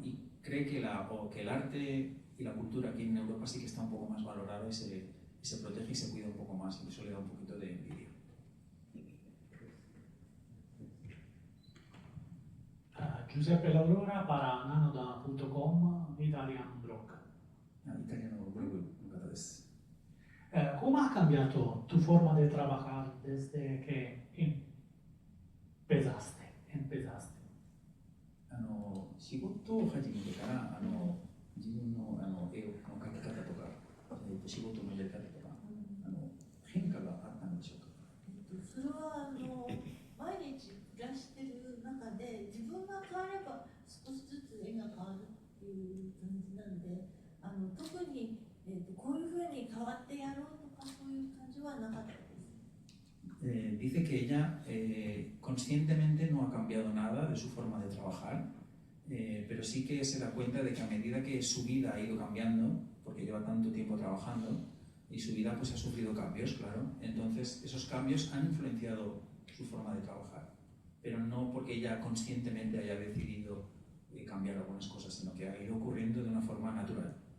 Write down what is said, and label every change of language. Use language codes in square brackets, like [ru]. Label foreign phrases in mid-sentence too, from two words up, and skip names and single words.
[es] Y cree que el arte y la cultura aquí en Europa sí que está un poco más valorada y se protege y se cuida un poco más, y eso le da un poquito de envidia. Giuseppe Laurora para nanoda.com, Italian Blog. [ja] Italiano blog の方です。 [es] ¿Cómo ha cambiado tu forma de trabajar desde que empezaste? [ja] 仕事を始めてから自分の絵の描き方とか、仕事のやり方とか、変化があったんでしょうか？それは毎日暮らしてる中で自分が変われば少しずつ絵が変わるっていう感じなんで、特に、こういうふうに変わってやろうとかそういう感じはなかったです。 [es] Dice que ella conscientemente no ha cambiado nada de su forma de trabajar, pero sí que se da cuenta de que a medida que su vida ha ido cambiando, porque lleva tanto tiempo trabajando, y su vida pues ha sufrido cambios, claro, entonces esos cambios han influenciado su forma de trabajar, pero no porque ella conscientemente haya decidido cambiar algunas cosas, sino que ha ido ocurriendo de una forma natural.